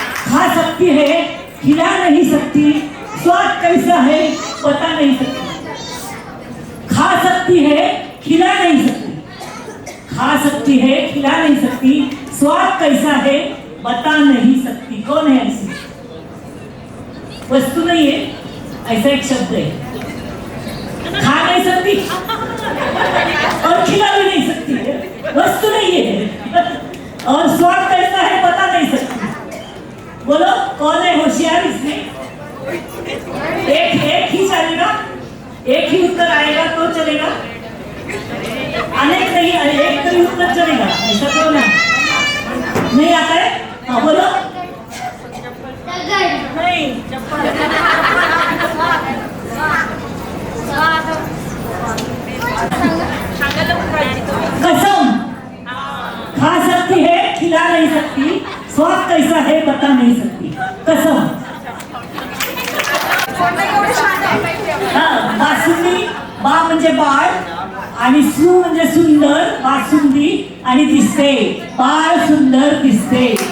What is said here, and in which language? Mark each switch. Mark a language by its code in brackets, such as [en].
[hi] खा सकती है खिला नहीं सकती, स्वाद कैसा है बता नहीं सकती, खा सकती है खिला नहीं सकती, खा सकती है खिला नहीं सकती, स्वाद कैसा है बता नहीं सकती. कौन है ऐसी? वस्तु नहीं है, ऐसा एक शब्द है. खा नहीं सकती और खिला भी नहीं सकती है, वस्तु नहीं है, और स्वाद कैसा है बता नहीं सकती. बोलो कौन है होशियार इसमें? एक ही चलेगा, एक ही उत्तर आएगा तो चलेगा, अनेक नहीं, एक का ही उत्तर चलेगा, ऐसा तो ना नहीं आता है. हाँ बोलो. नहीं कसम, खा सकती है खिला नहीं सकती, स्वाद कैसा है बता नहीं सकती. कसम. [mr] बासुंदी, बा म्हणजे बाळ आणि सु म्हणजे सुंदर, बासुंदी आणि दिसते, बाळ सुंदर दिसते.